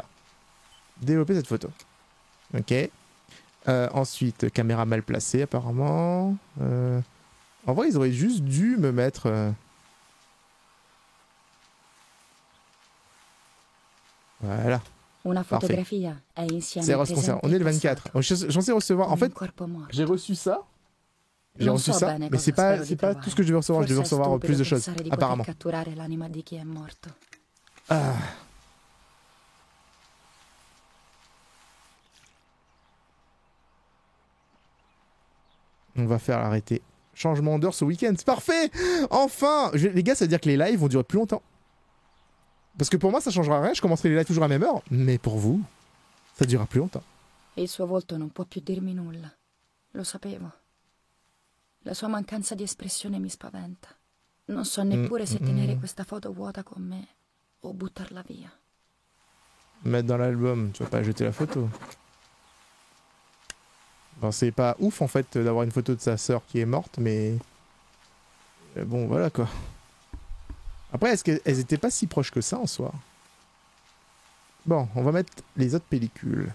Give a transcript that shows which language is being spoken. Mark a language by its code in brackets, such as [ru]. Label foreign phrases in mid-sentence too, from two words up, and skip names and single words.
[fr] Développer cette photo. Ok. Ensuite, caméra mal placée, apparemment. En vrai, ils auraient juste dû me mettre... Voilà. [it] Una [fr] Parfait. [it] fotografia è insieme [fr] C'est Rose [it] presente [fr] Concert. On est [it] e [fr] le 24. [it] passato, [fr] Censé recevoir. En [it] come un [fr] fait, [it] corpo morto. [fr] j'ai reçu ça. J'ai [it] Non [fr] reçu [it] so [fr] ça, [it] bene [fr] mais [it] cosa spero di [fr] c'est pas [it] trovare. [fr] tout ce que je devais recevoir. Je devais [it] Forse è [fr] recevoir plus de [it] stupido [fr] choses, [it] pensare di [fr] apparemment. [it] poter catturare l'anima di chi è morto. [fr] Ah. On va faire l'arrêter. Changement d'heure ce week-end. C'est parfait. Enfin, les gars, ça veut dire que les lives vont durer plus longtemps. Parce que pour moi, ça changera rien. Je commencerai les lives toujours à la même heure. Mais pour vous, ça durera plus longtemps. [it] Il suo volto non può più dirmi nulla. Lo sapevo. La sua mancanza di espressione mi spaventa. Non so neppure se tenere questa foto vuota con me o buttarla via. [fr] Mettre dans l'album, tu vas pas jeter la photo. Bon, c'est pas ouf en fait d'avoir une photo de sa sœur qui est morte, mais bon, voilà quoi. Après, est-ce qu'elles étaient pas si proches que ça en soi? Bon, on va mettre les autres pellicules.